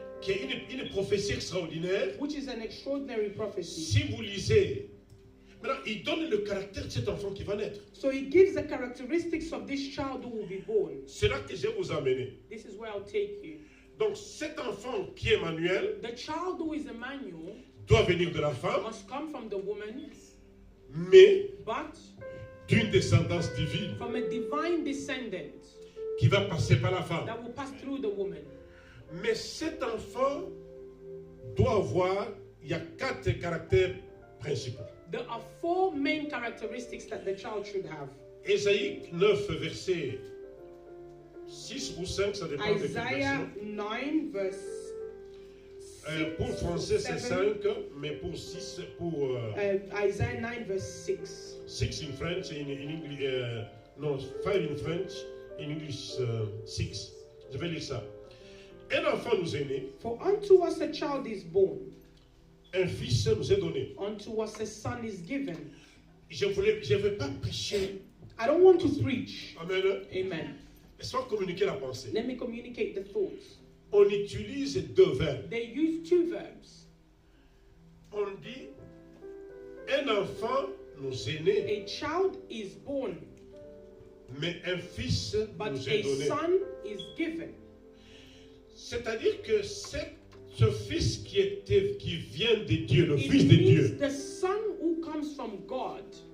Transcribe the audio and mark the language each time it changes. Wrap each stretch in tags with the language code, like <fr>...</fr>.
<fr>qui est une prophétie extraordinaire.</fr> <en>which is an extraordinary prophecy.</en> <fr>Si vous lisez, maintenant, il donne le caractère de cet enfant qui va naître.</fr> <en>So he gives the characteristics of this child who will be born.</en> <fr>C'est là que je vais vous amener.</fr> <en>This is where I'll take you.</en> <fr>Donc, cet enfant qui est Emmanuel</fr> <en>The child who is Emmanuel</en> <fr>doit venir de la femme,</fr> <en>must come from the woman,</en> <fr>mais</fr> <en>but</en> <fr>d'une descendance divine</fr> <en>from a divine descendant</en> <fr>qui va passer par la femme.</fr> <en>that will pass through the woman.</en> <fr>Mais cet enfant doit avoir, il y a 4 caractères principaux.</fr> <en>There are 4 main characteristics that the child should have.</en> <fr>Ésaïe 9, verset 6 ou 5, ça dépend de quelle</fr> <en>Isaiah</en> <fr>version.</fr> <en>9, verse</en> <fr>Pour le français, c'est 7. 5, mais pour 6, pour</fr> <en>Isaiah 9, verse 6. 6 in French, in English, no, 5 in French, in English 6.</en> <fr>Je vais lire ça. Un enfant nous est né,</fr> <en>For unto us a child is born,</en> <fr>un fils nous est donné.</fr> <en>unto us a son is given.</en> <fr>Je ne veux pas prêcher.</fr> <en>I don't want to preach. Amen. Amen.</en> <fr>Laisse-moi communiquer la pensée.</fr> <en>Let me communicate the thoughts.</en> <fr>On utilise 2 verbes.</fr> <en>They use 2 verbs.</en> <fr>On dit, un enfant nous est né,</fr> <en>A child is born,</en> <fr>mais un fils</fr> <en>but</en> <fr>nous est</fr> <en>a</en> <fr>donné.</fr> <en>son is given.</en> <fr>C'est-à-dire que ce fils qui vient de Dieu, le</fr> <en>It</en> <fr>fils de</fr> <en>means</en> <fr>Dieu,</fr> <en>the son who comes from God</en>